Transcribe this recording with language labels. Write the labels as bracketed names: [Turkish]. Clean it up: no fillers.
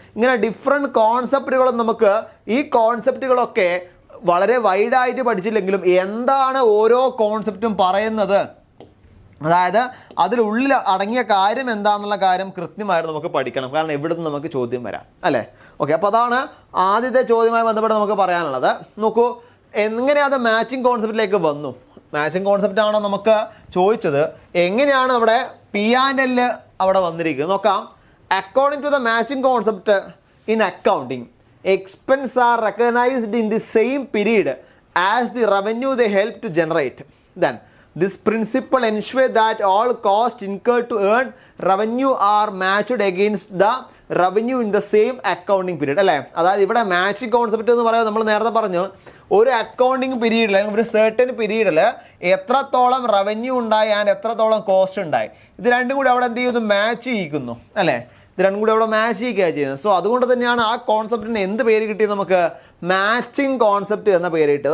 [Malayalam] ഇങ്ങനെ ഡിഫറെൻറ്റ് കോൺസെപ്റ്റുകളും നമുക്ക്, ഈ കോൺസെപ്റ്റുകളൊക്കെ വളരെ വൈഡായിട്ട് പഠിച്ചില്ലെങ്കിലും എന്താണ് ഓരോ കോൺസെപ്റ്റും പറയുന്നത്, അതായത് അതിലുള്ളിൽ അടങ്ങിയ കാര്യം എന്താണെന്നുള്ള കാര്യം കൃത്യമായിട്ട് നമുക്ക് പഠിക്കണം. കാരണം ഇവിടെ നിന്ന് നമുക്ക് ചോദ്യം വരാം അല്ലേ? ഓക്കെ, അപ്പോൾ അതാണ് ആദ്യത്തെ ചോദ്യവുമായി ബന്ധപ്പെട്ട് നമുക്ക് പറയാനുള്ളത്. നോക്കൂ, എങ്ങനെയാണ് മാച്ചിങ് കോൺസെപ്റ്റിലേക്ക് വന്നു. മാച്ചിങ് കോൺസെപ്റ്റ് ആണോ നമുക്ക് ചോദിച്ചത്, എങ്ങനെയാണ് അവിടെ P&L അവിടെ വന്നിരിക്കുന്നത് നോക്കാം. [English] According to the matching concept in accounting, expense are recognized in the same period as the revenue they help to generate. Then this principle ensures that all costs incurred to earn revenue are matched against the revenue in the same accounting period അല്ലേ? [Malayalam] അതായത് ഇവിടെ matching concept എന്ന് പറയുന്നത് നമ്മൾ നേരത്തെ പറഞ്ഞു, ഒരു accounting പീരീഡിൽ അല്ലെങ്കിൽ ഒരു സെർട്ടൻ പീരീഡിൽ എത്രത്തോളം റവന്യൂ ഉണ്ടായി ആൻഡ് എത്രത്തോളം കോസ്റ്റ് ഉണ്ടായി, ഇത് രണ്ടും കൂടി അവിടെ എന്ത് ചെയ്യുന്നു, മാച്ച് ചെയ്യിക്കുന്നു അല്ലേ? ഇത് രണ്ടും കൂടി അവിടെ മാച്ച് ചെയ്യുകയാണ് ചെയ്യുന്നത്. സോ അതുകൊണ്ട് തന്നെയാണ് ആ കോൺസെപ്റ്റിന് എന്ത് പേര് കിട്ടിയത്, നമുക്ക് മാച്ചിങ് കോൺസെപ്റ്റ് എന്ന പേര് കിട്ടിയത്.